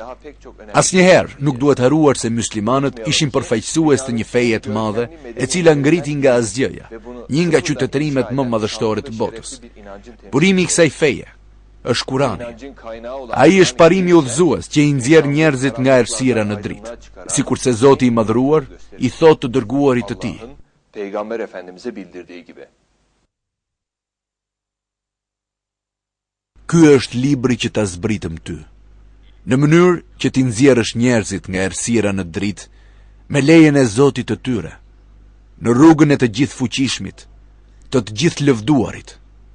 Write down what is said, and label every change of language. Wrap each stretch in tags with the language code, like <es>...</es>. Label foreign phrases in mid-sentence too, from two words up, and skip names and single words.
<sq>Asnjëherë nuk duhet haruar se muslimanët ishin përfaqësues të një feje të madhe, e cila ngriti nga asgjëja, një nga qytetërimet më madhështore të botës. Burimi i kësaj feje është Kurani. Ai është parimi udhëzues që i nxjerr njerëzit nga errësira në dritë, sikurse Zoti i Madhëruar i thotë të dërguarit të tij:</sq> <tr>Peygamber Efendimiz'e bildirdiği gibi.</tr> <sq>Ky është libri që ta zbritëm ty, në mënyrë që t'i nxjerrësh njerëzit nga errësira në dritë, me lejen e Zotit të tyre, në rrugën e të gjithë fuqishmit, të gjithë lëvduarit.</sq>